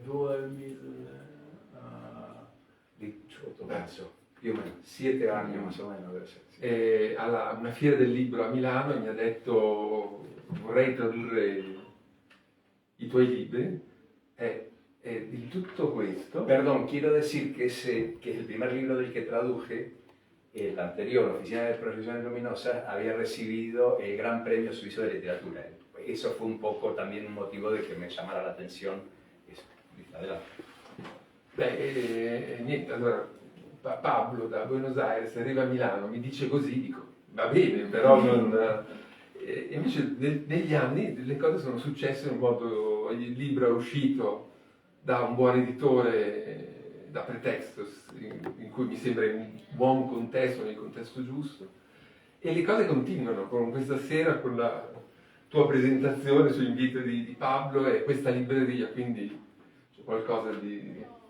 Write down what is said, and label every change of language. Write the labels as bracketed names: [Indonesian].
[Italian] 2018 penso, più o meno, 7 anni [Spanish] más o meno [Italian] deve essere. Alla una fiera del libro a Milano e mi ha detto vorrei tradurre i tuoi libri e di tutto questo. [Spanish] Perdón, quiero decir que el primer libro del que traduje, el anterior, Oficina de Profesiones Luminosas, había recibido el Gran Premio Suizo de Literatura. Eso fue un poco también un motivo de que me llamara la atención. Eso. Adelante. [Italian] Niente, allora Pablo da Buenos Aires arriva a Milano, mi dice così, dico va bene, però non... invece negli anni le cose sono successe in un modo, il libro è uscito da un buon editore, da Pretextos, in cui mi sembra in un buon contesto, nel contesto giusto, e le cose continuano, con questa sera, con la tua presentazione su invito di Pablo e questa libreria, quindi c'è qualcosa di...